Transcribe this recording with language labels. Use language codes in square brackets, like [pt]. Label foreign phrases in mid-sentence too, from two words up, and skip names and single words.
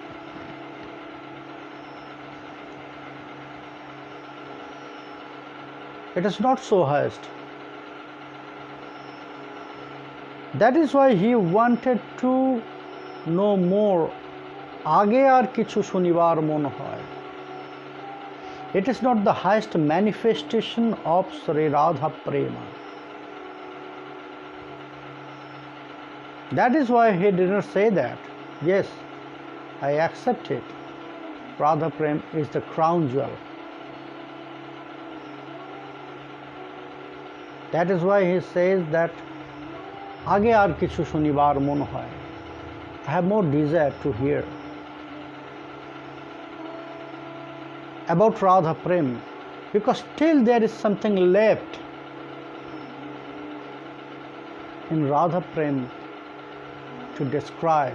[en] It is not so highest. That is why he wanted to know more. [bn] আগে আর কিছু শুনিবার মন হয়. [en] It is not the highest manifestation of Sri Radha Prema. That is why he did not say that. Yes, I accept it. Radha Prem is the crown jewel. That is why he says that [bn] আগে আর কিছু শুনিবার মন হয়. [en] I have more desire to hear about Radha Prem, because still there is something left in Radha Prem to describe.